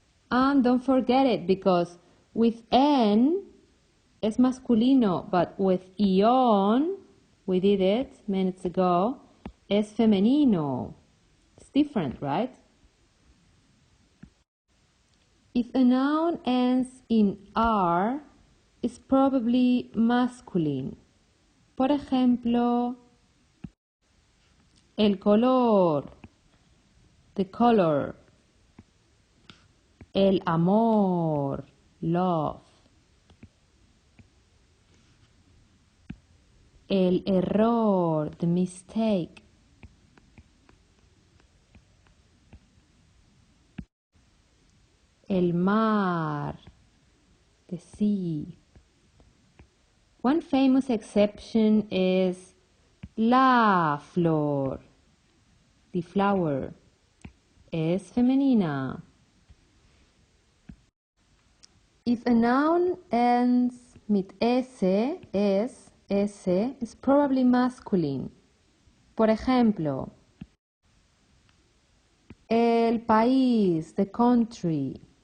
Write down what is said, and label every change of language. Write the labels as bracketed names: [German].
[English] And don't forget it, because with N, [Spanish] es masculino, [English] but with ion, we did it minutes ago, [Spanish] es femenino. [English] It's different, right? If a noun ends in R, it's probably masculine. [Spanish] Por ejemplo, el color, [English] the color. [Spanish] El amor, [English] love. [Spanish] El error, [English] the mistake. [Spanish] El mar, [English] the sea. One famous exception is [Spanish] la flor, [English] the flower. [Spanish] Es femenina. [English] If a noun ends with S, is probably masculine. [Spanish] Por ejemplo, el país, [English] the country.